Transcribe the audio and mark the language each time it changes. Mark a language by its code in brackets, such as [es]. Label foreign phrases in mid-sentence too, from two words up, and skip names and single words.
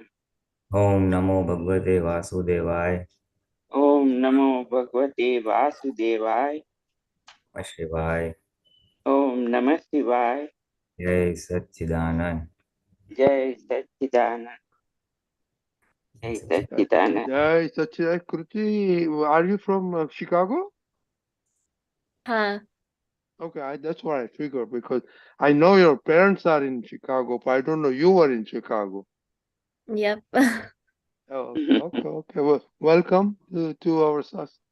[sa] ઓમ નમો ભગવતે વાસુદેવાય. ઓમ નમો ભગવતે વાસુદેવાય. શિવાય. ઓમ નમઃ શિવાય. જય સચ્ચિદાનંદ. જય સચ્ચિદાનંદ. જય સચ્ચિદાનંદ. Jai Sachidai. [en] Kruti, are you from Chicago? Okay, that's what I figured, because I know your parents are in Chicago, but I don't know you were in Chicago. Yep. Okay. Well, welcome to our SAS.